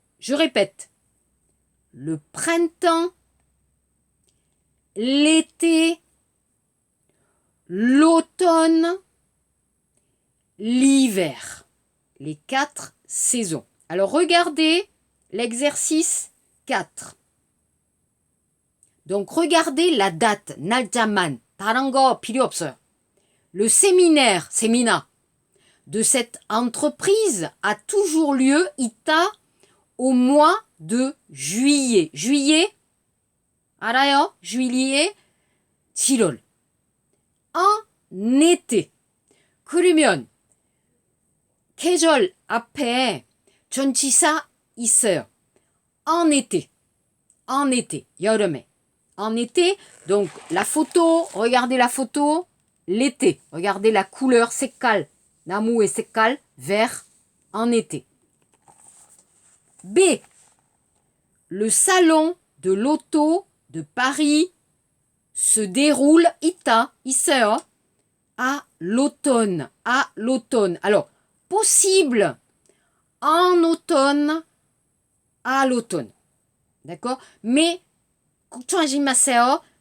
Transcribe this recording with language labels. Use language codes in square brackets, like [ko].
[fr] Je répète, le printemps, l'été, l'automne, l'hiver. Les 4 saisons. Alors, regardez l'exercice 4. Donc, regardez la date, [ko] 날짜만, 다른 거 필요 없어요. [fr] Le séminaire, de cette entreprise a toujours lieu, 있다, au mois de juillet. [ko] Juillet, 알아요? [fr] juillet, 7월. En été. [ko] 그러면 계절 앞에 전치사 있어요. [fr] En été. En été. 여름에. En été. Donc, la photo, regardez la photo. L'été. Regardez la couleur 색깔. 나무 et 색깔. Vert. En été. B. Le salon de l'auto de Paris se déroule, 있어요. À l'automne. À l'automne. Alors, possible en automne, à l'automne. D'accord? [ko] Mais, 걱정하지 마세요.